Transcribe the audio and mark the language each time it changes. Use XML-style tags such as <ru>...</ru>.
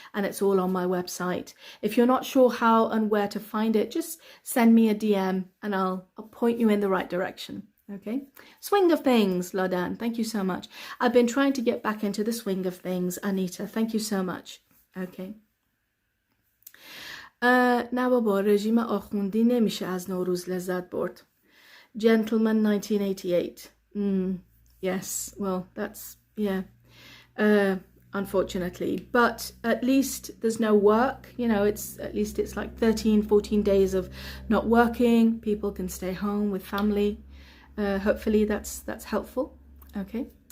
<en>And it's all on my website. If you're not sure how and where to find it, just send me a DM and I'll point you in the right direction. Okay. Swing of things, Lodan. Thank you so much. I've been trying to get back into the swing of things, Anita. Thank you so much. Okay.</en> <fa>نه بابا رژیم آخوندی نمیشه از نوروز لذت برد.</fa> <en>Gentleman 1988. Yes, well, that's, yeah, unfortunately, but at least there's no work, you know, it's like 13-14 days of not working. People can stay home with family. Hopefully that's helpful. Okay.</en>